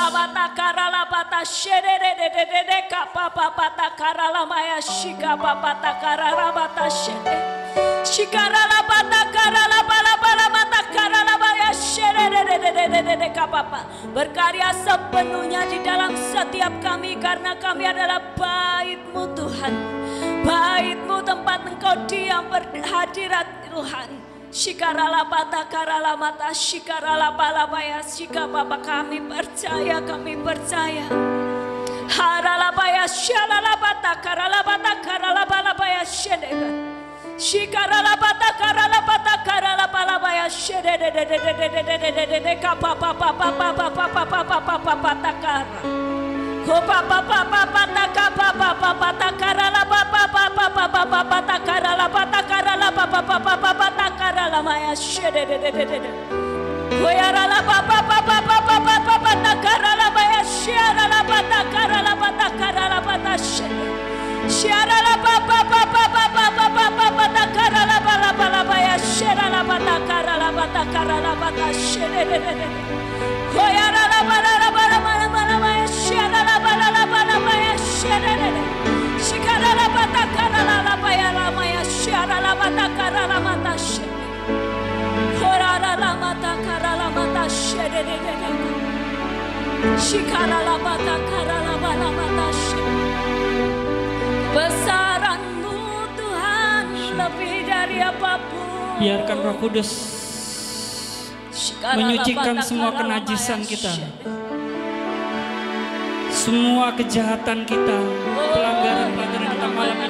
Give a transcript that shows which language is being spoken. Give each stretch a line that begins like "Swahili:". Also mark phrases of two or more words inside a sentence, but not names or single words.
Indonesian: Berkarya sepenuhnya di dalam setiap kami karena kami adalah bait-Mu Tuhan. Bait-Mu tempat Engkau diam berhadirat Tuhan. Shikarala bata karala mata shikarala balabaya shikababa kami percaya harala baya shalala bata karala balabaya shendega Shikarala bata karala bata karala balabaya shere de kapa papa papa papa papa papa takara. Ko papa papa papa papa papa takara papa papa papa papa takara papa papa takara maya shere de. Ko yarala papa papa papa papa takara maya shere la bata karala bata shere. Sharala papa papa papa papa takara bala baya shera la batakara la bata shere. Koyara la bala baya shera la bala baya shere. Shikara la batakara la baya la maya shera la batakara la mata shere. Korara la batakara la mata shere. Shikara la batakara la bala mata shere. Besaran-Mu Tuhan lebih dari apapun. Biarkan Roh Kudus menyucikan semua kenajisan kita, semua kejahatan kita, pelanggaran-pelanggaran kita malam ini.